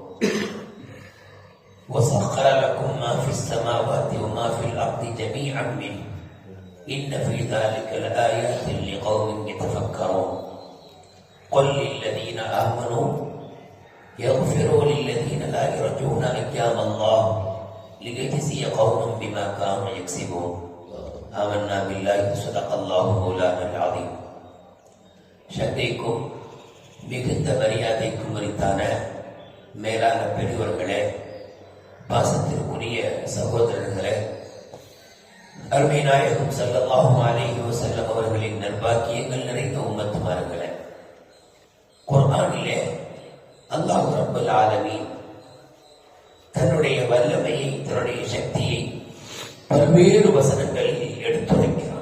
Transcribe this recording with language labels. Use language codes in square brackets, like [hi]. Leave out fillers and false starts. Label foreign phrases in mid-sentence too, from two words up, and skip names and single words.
[ar] وسخر لكم ما في السماوات وما في الأرض جميعا منه إن في ذلك لآيات لقوم يتفكرون. قل للذين آمنوا يغفروا للذين لا يرجون أيام الله ليجزي قوم بما كانوا يكسبون. آمنا بالله صدق الله مولانا العظيم. [ta] சக்திக்கும் மிகுந்த மரியாதைக்கும் உரித்தான மேலான பெரியவர்களே, பாசத்திற்குரிய சகோதரர்களே, அருமை நாயகம் [ar] صلى الله عليه وسلم [ta] அவர்களின் நற்பாக்கியங்கள் நிறைந்த உம்மத்துமார்களே, குர்ஆனிலே [ar] الله رب العالمين [ta] தன்னுடைய வல்லமையை, தன்னுடைய சக்தியை பல்வேறு வசனங்களில் எடுத்துரைக்கிறான்.